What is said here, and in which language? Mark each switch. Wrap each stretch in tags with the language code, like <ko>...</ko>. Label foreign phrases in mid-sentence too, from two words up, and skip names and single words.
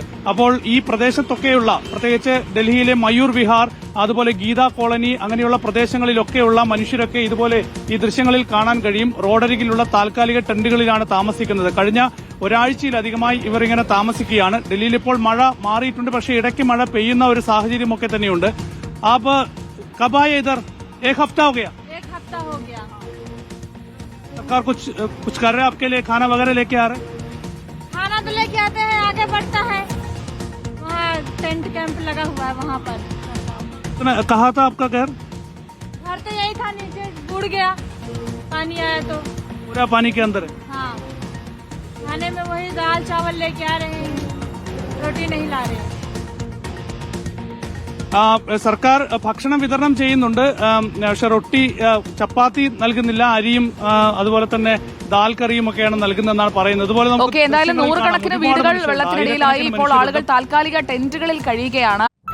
<ml>അപ്പോൾ ഈ പ്രദേശത്തൊക്കെയുള്ള, പ്രത്യേകിച്ച് ഡൽഹിയിലെ മയൂർ വിഹാർ, അതുപോലെ ഗീത കോളനി, അങ്ങനെയുള്ള പ്രദേശങ്ങളിലൊക്കെയുള്ള മനുഷ്യരൊക്കെ ഇതുപോലെ ഈ ദൃശ്യങ്ങളിൽ കാണാൻ കഴിയും. റോഡരികിലുള്ള താൽക്കാലിക ടെന്റുകളിലാണ് താമസിക്കുന്നത്. കഴിഞ്ഞ ഒരാഴ്ചയിലധികമായി ഇവർ ഇങ്ങനെ താമസിക്കുകയാണ്. ഡൽഹിയിൽ ഇപ്പോൾ മഴ മാറിയിട്ടുണ്ട്, പക്ഷേ ഇടയ്ക്ക് മഴ പെയ്യുന്ന ഒരു സാഹചര്യമൊക്കെ തന്നെയുണ്ട്.</ml> <hi>അപ്പൊ कबाया इधर एक हफ्ता हो गया सरकार कुछ कर रहे हैं आपके लिए? खाना वगैरह लेके आ रहे हैं? खाना तो लेके आते हैं, आगे बढ़ता है, वहाँ</hi> <en>tent camp</en> <hi>लगा हुआ है वहाँ पर। कहाँ था आपका घर? घर तो यही था, नीचे बुड़ गया, पानी आया तो पूरा पानी के अंदर है. हाँ, खाने में वही दाल चावल लेके आ रहे हैं, रोटी नहीं ला रहे हैं.</hi> <ml>സർക്കാർ ഭക്ഷണം വിതരണം ചെയ്യുന്നുണ്ട്. പക്ഷെ റൊട്ടി, ചപ്പാത്തി നൽകുന്നില്ല. അരിയും അതുപോലെ തന്നെ ദാൽ കറിയും ഒക്കെയാണ് നൽകുന്നതെന്നാണ് പറയുന്നത്. അതുപോലെ എന്തായാലും നൂറുകണക്കിന് വീടുകൾ വെള്ളത്തിനടിയിലായി. ഇപ്പോൾ ആളുകൾ താൽക്കാലിക ടെന്റുകളിൽ കഴിയുകയാണ്.</ml>